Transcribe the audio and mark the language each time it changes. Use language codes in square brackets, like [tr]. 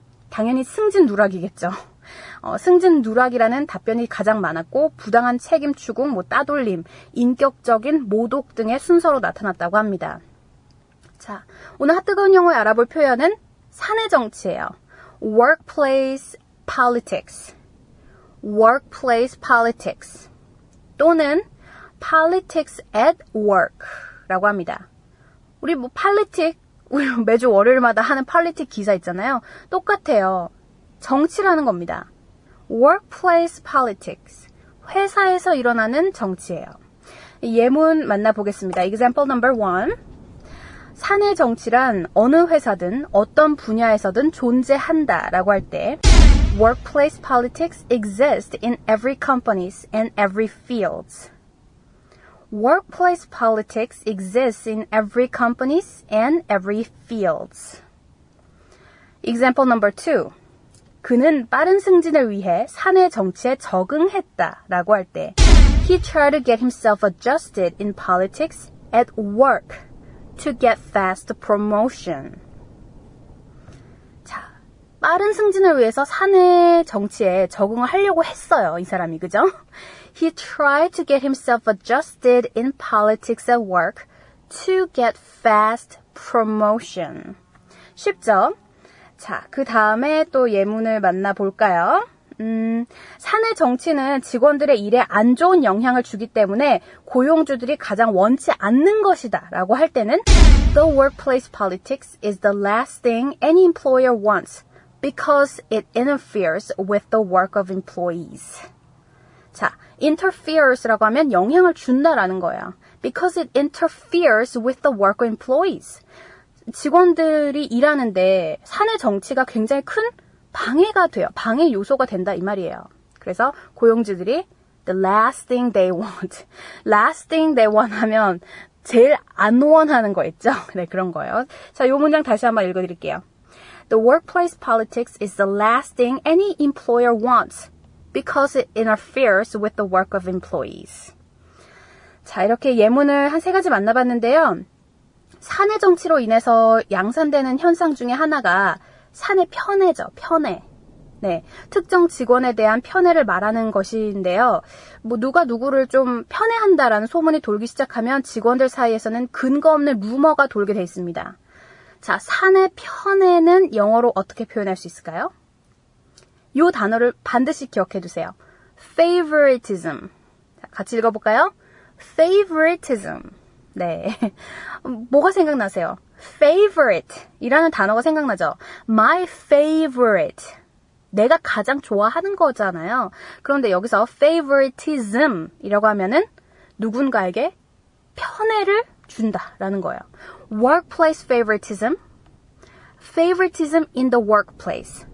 [ko] 당연히 승진 누락이겠죠. 승진 누락이라는 답변이 가장 많았고 부당한 책임 추궁, 따돌림, 인격적인 모독 등의 순서로 나타났다고 합니다. 자, 오늘 핫뜨거운 영어에 알아볼 표현은 사내 정치예요. [en] Workplace politics, workplace politics [ko] 또는 [en] politics at work [ko] 라고 합니다. 우리 politics 우리 매주 월요일마다 하는 politic 기사 있잖아요. 똑같아요. 정치라는 겁니다. Workplace politics. 회사에서 일어나는 정치예요. 예문 만나보겠습니다. [en] Example number 1. [ko] 사내 정치란 어느 회사든 어떤 분야에서든 존재한다 라고 할 때 [en] Workplace politics exist in every companies and every fields. Workplace politics exists in every companies and every fields. Example number 2. [ko] 그는 빠른 승진을 위해 사내 정치에 적응했다 라고 할 때 [en] He tried to get himself adjusted in politics at work to get fast promotion. [ko] 자, 빠른 승진을 위해서 사내 정치에 적응을 하려고 했어요. 이 사람이, 그죠? [en] He tried to get himself adjusted in politics at work to get fast promotion. [ko] 쉽죠? 자, 그 다음에 또 예문을 만나볼까요? 사내 정치는 직원들의 일에 안 좋은 영향을 주기 때문에 고용주들이 가장 원치 않는 것이다 라고 할 때는 [en] The workplace politics is the last thing any employer wants because it interferes with the work of employees. [ko] 자, interferes라고 하면 영향을 준다라는 거예요. [en] Because it interferes with the work of employees. [ko] 직원들이 일하는데 사내 정치가 굉장히 큰 방해가 돼요. 방해 요소가 된다 이 말이에요. 그래서 고용주들이 [en] the last thing they want. last thing they want [ko] 하면 제일 안 원하는 거 있죠? 네, 그런 거예요. 자, 요 문장 다시 한번 읽어드릴게요. [en] The workplace politics is the last thing any employer wants because it interferes with the work of employees. [ko] 자, 이렇게 예문을 한 3가지 만나봤는데요. 사내 정치로 인해서 양산되는 현상 중에 하나가 사내 편애죠. 편애. 네, 특정 직원에 대한 편애를 말하는 것인데요. 뭐 누가 누구를 좀 편애한다라는 소문이 돌기 시작하면 직원들 사이에서는 근거 없는 루머가 돌게 돼 있습니다. 자, 사내 편애는 영어로 어떻게 표현할 수 있을까요? 이 단어를 반드시 기억해 두세요. favoritism. 자, 같이 읽어볼까요? favoritism. 네. 뭐가 생각나세요? favorite 이라는 단어가 생각나죠? [en] my favorite. [ko] 내가 가장 좋아하는 거잖아요. 그런데 여기서 favoritism 이라고 하면은 누군가에게 편애를 준다라는 거예요. [en] workplace favoritism, favoritism in the workplace.